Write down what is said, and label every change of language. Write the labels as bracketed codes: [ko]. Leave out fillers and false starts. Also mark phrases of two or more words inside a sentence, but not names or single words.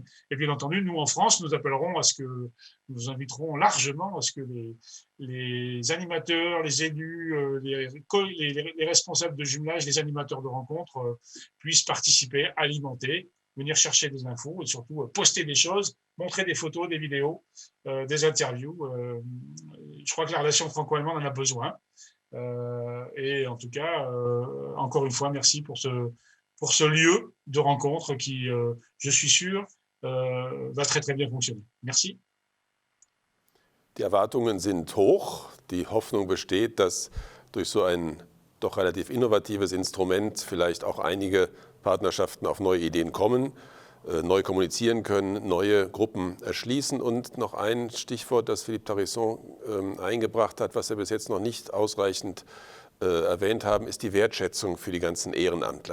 [fr] Et bien entendu, nous en France, nous inviterons largement à ce que les animateurs, les élus, les responsables de jumelage, les animateurs de rencontres puissent participer, alimenter, venir chercher des infos et surtout poster des choses, montrer des photos, des vidéos, des interviews. Je crois que la relation franco-allemande en a besoin. Et en tout cas, encore une fois, merci pour ce lieu de rencontre qui, je suis sûr, va très très bien fonctionner. Merci. [de] Die Erwartungen sind hoch. Die Hoffnung besteht, dass durch so ein doch relativ innovatives Instrument vielleicht auch einige Partnerschaften auf neue Ideen kommen, neu kommunizieren können, neue Gruppen erschließen. Und noch ein Stichwort, das Philippe Tarisson eingebracht hat, was er bis jetzt noch nicht ausreichend erwähnt haben, ist die Wertschätzung für die ganzen Ehrenamtler.